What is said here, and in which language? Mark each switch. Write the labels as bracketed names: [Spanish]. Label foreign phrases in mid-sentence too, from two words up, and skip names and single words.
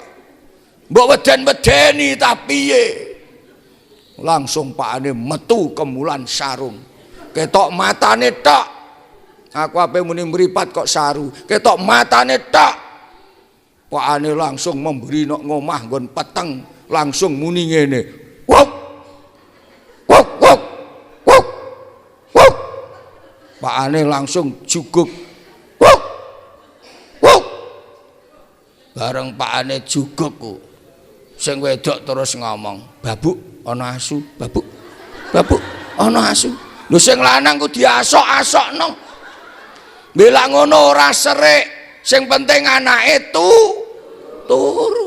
[Javanese] Mbok weden-wedeni ta piye?" Langsung pakane metu kemulan sarung. Ketok matane tok. Aku ape muni mripat kok saru. Ketok matane tok. Pakane langsung memberi nok ngomah nggon peteng, langsung muni ngene. Wuk. Wuk wuk. Wuk. Wuk. Pakane langsung juguk. Wuk. Wuk. Bareng pakane juguk ku. Sing wedok terus ngomong, "Babuk, ana asu, babuk. Babuk, ana asu." Lho sing lanang ku diasok-asokno. Mbela ngono ora serik, sing penting anake turu.